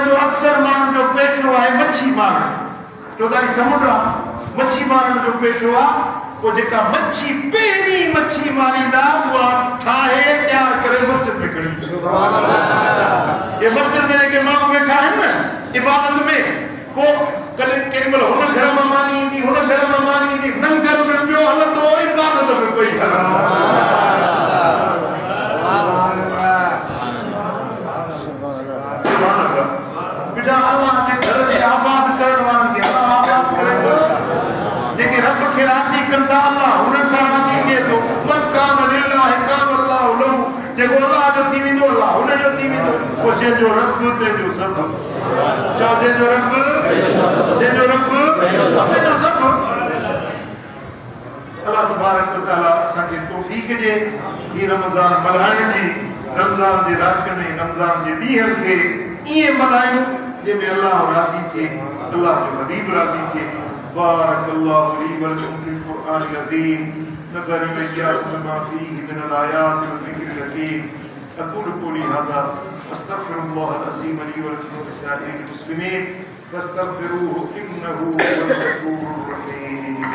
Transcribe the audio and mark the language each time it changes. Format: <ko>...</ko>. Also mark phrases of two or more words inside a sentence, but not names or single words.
<sd>जो अक्सर माण्हुनि जो पेशो आहे मच्छी मारण चौधारी समुंड आहे मच्छी मारण जो पेशो आहे वो जेका मच्छी पहिरीं मच्छी मारींदा उहा ठाहे तयार करे मस्जिद में खणी</sd> <ar>سبحان الله</ar> <sd>ये मस्जिद में जेके माण्हू वेठा आहिनि न इबादत में को केॾी महिल हुन घर मां मानी ईंदी हुन घर मां मानी ईंदी हुन घर में ॿियो हलंदो इबादत में कोई हलंदो बेटा अल्लाह जे घर खे आबाद करण वारनि खे अल्लाह आबाद करे थो जेके रब खे राज़ी कंदा अल्लाह हुननि सां राज़ी थिए थो</sd> <ar>من كان لله كان الله له</ar> <sd>जेको अल्लाह जो थी वेंदो अल्लाह हुन जो थी वेंदो पोइ जंहिंजो रब तंहिंजो सभु चओ जंहिंजो रब तंहिंजो सभु अल्लाह</sd> <ar>تبارك وتعالى</ar> <sd>असांखे तौफ़ीक़ ॾिए ही रमज़ान मल्हाइण जी रमज़ान जे राति में रमज़ान जे ॾींहं खे ईअं मल्हायूं जंहिंमें अल्लाह राज़ी थिए अल्लाह जो हबीब राज़ी थिए</sd> <ar>بارك الله لي ولكم في القرآن العظيم نفعني وإياكم بما فيه من الآيات والذكر الحكيم أقول قولي هذا أستغفر الله العظيم لي ولكم ولسائر المسلمين فاستغفروه إنه هو الغفور الرحيم</ar>